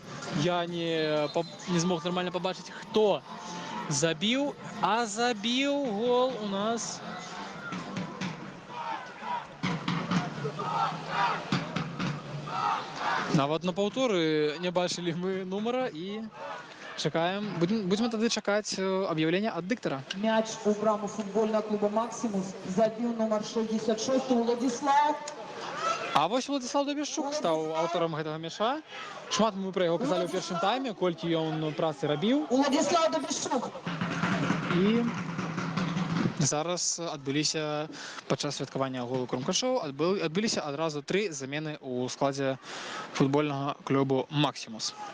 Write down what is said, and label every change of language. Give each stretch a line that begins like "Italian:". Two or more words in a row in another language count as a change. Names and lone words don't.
Belarusian: Я не змог нармальна пабачыць, хто забіў, а забіў гол у нас нават на паўторы не бачылі мы нумара і чакаем. Будзем тады чакаць аб'яўлення ад дыктара. Мяч у браму
Russian: футбольного клуба «Максимус» забил номер 66 Владислав.
Belarusian: А вось Владислав Добяшчук стаў аўтарам гэтага мяча. Шмат мы пра яго казалі ў першым тайме, колькі ён працы рабіў. Владислав Добяшчук. І зараз адбыліся падчас святкавання голу крумкачоў адбыліся адразу 3 замены ў складзе футбольнага клубу «Максимус».